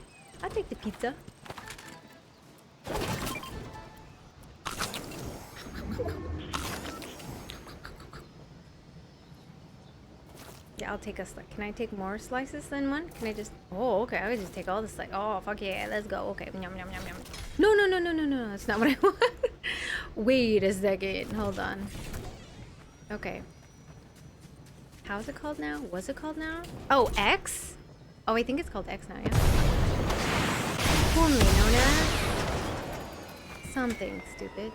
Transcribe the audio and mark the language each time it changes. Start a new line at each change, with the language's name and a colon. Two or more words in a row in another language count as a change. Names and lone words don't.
English: I'll take the pizza. Yeah, I'll take a slice. Can I take more slices than one? Can I just... Oh, okay. I would just take all the slices. Oh, fuck yeah. Let's go. Okay. Yum, yum, yum, yum. No, no, no, no, no, no. That's not what I want. Wait a second. Hold on. Okay. How's it called now? What's it called now? Oh, X? Oh, I think it's called X now, yeah. Formerly known as... something stupid.